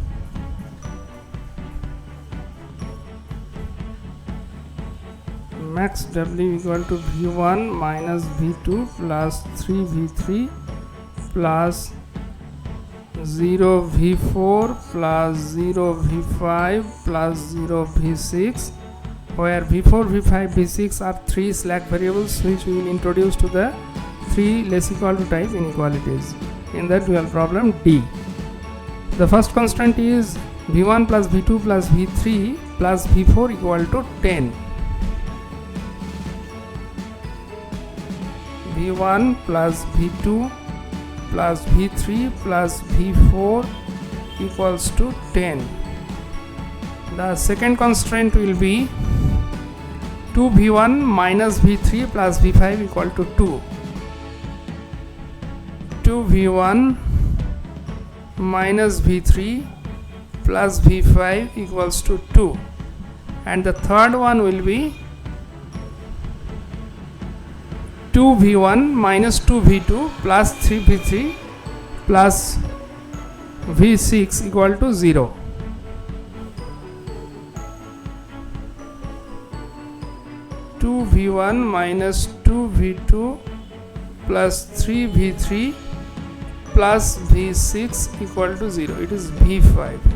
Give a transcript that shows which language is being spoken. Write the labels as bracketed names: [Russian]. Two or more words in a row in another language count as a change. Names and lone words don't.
[English] max w equal to v1 minus v2 plus 3v3 plus 0 v4 plus 0 v5 plus 0 v6, where v4 v5 v6 are 3 slack variables which we will introduce to the 3 less equal to type inequalities in the dual problem D. The first constant is v1 plus v2 plus v3 plus v4 equal to 10. v1 plus v2 plus v3 plus v4 equals to 10. The second constraint will be 2v1 minus v3 plus v5 equal to 2. 2v1 minus v3 plus v5 equals to 2, and the third one will be 2v1 minus 2v2 plus 3v3 plus v6 equal to 0. Two v1 minus 2v2 plus 3v3 plus v6 equal to 0. It is v5.